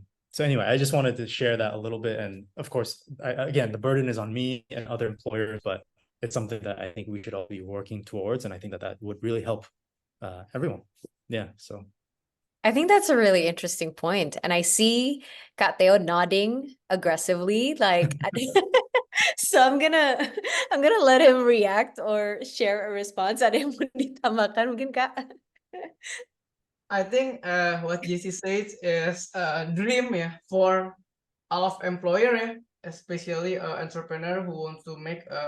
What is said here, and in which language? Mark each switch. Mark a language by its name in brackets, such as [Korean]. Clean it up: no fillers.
[English] So anyway, I just wanted to share that a little bit. And of course, again, the burden is on me and other employers, but it's something that I think we should all be working towards. And I think that would really help everyone. Yeah, so. I think that's a really interesting point. And I see Kak Theo nodding aggressively, like, so I'm gonna let him react or share a response. [Indonesian] Ada yang mau ditambahkan mungkin, Kak? [English] I think what JC said is a dream for all of employer especially entrepreneur who wants to make